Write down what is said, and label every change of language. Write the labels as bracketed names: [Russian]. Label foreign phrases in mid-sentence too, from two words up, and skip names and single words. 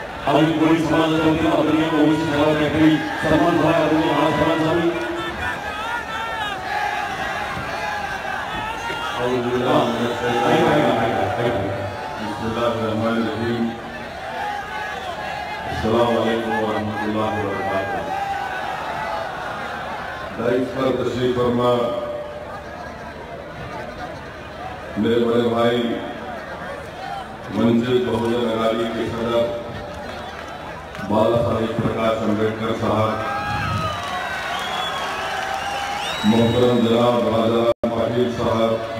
[Marathi] आवडी पोलीस समाजाच्या वतीनं आदरणीय ओबीसी सेवा कॅटरी सन्मान झाला आदरणीय बाळासाहेब स्वामी [Arabic] بسم الله الرحمن الرحيم السلام عليكم ورحمة الله وبركاته. [Urdu] دائس پر تشریف فرما میرے بڑے بھائی منزل بہوجن اگاڑی کے صدر بالا صاحب پرکاش امبیڈکر صاحب، محترم جناب راجہ پاٹل صاحب,